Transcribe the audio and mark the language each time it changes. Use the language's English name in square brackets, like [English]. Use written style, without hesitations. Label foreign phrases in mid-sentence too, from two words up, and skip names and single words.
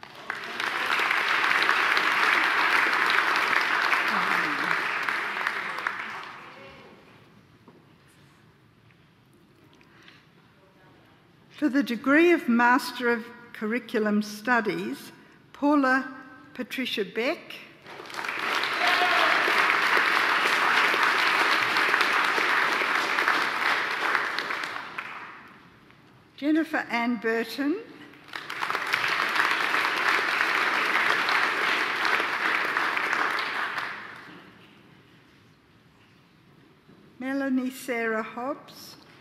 [English] for the degree of Master of Curriculum Studies, Paula Patricia Beck, Jennifer Ann Burton, Melanie Sarah Hobbs,